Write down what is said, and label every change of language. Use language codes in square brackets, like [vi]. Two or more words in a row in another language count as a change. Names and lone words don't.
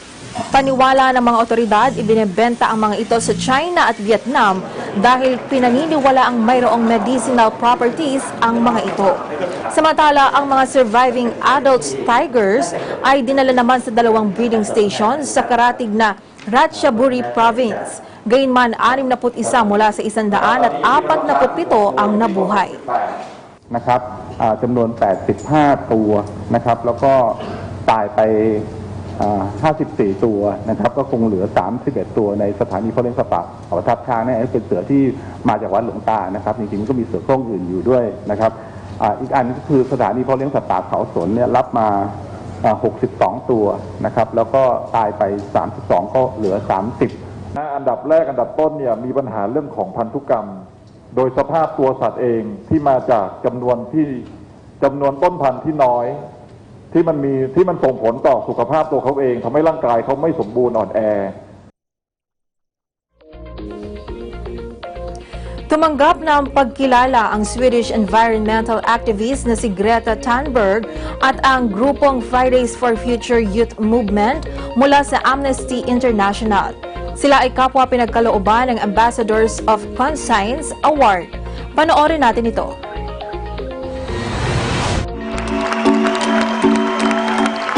[tl] Paniwala ng mga otoridad, ibinebenta ang mga ito sa China at Vietnam dahil pinaniniwala ang mayroong [en] medicinal properties [tl] ang mga ito. Samantala, ang mga [en] surviving adult tigers [tl] ay dinala naman sa 2 [en] breeding stations [tl] sa karatig na Ratchaburi Province. Gayunman, 61 mula sa 147 ang nabuhay. [th] นะครับจำนวน 85 ตัวนะครับแล้วก็ตายไป54 ตัวนะครับก็คงเหลือ 31 ตัวในสถานีเพาะเลี้ยงสัตว์ป่าเขาทับช้างเนี่ยเป็นเสือ ที่มาจากวัดหลวงตานะครับจริงๆก็มีเสือโคร่งอื่นอยู่ด้วยนะครับอีกอันก็คือสถานีเพาะเลี้ยงสัตว์ป่าเขาสนเนี่ยรับมา62 ตัวนะครับแล้วก็ตายไป32ก็เหลือ30อันดับแรกอันดับต้นเนี่ยมีปัญหาเรื่องของพันธุกรรมโดยสภาพตัวสัตว์เองที่มาจากจำนวนต้นพันธุ์ที่น้อยที่มันส่งผลต่อสุขภาพตัวเขาเองทำให้ร่างกายเขาไม่สมบูรณ์อ่อนแอ [tl] Tumanggap ng pagkilala ang [en] Swedish environmental activist [tl] na si Greta Thunberg at ang grupong Fridays for Future Youth Movement mula sa Amnesty International. Sila ay kapwa pinagkalooban ng Ambassadors of Conscience Award. Panoorin natin ito.